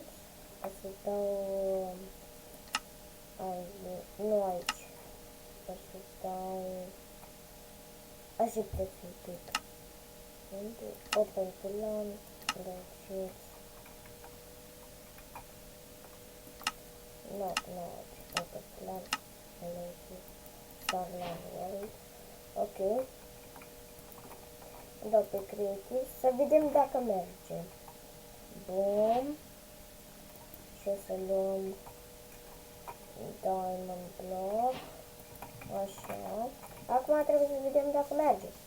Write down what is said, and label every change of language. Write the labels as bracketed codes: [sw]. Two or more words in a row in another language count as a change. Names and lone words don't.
[ro] O să-i dau nu aici. O să-i dau așteptați un pic. [en] Open plan, launches. [ro] Nu aici. [en] Open plan, launches. Starland World. [ro] Ok. Dau pe Creative. Să vedem dacă merge. Bun. Și o să luăm Diamond Block. Așa. Acum trebuie să vedem dacă merge.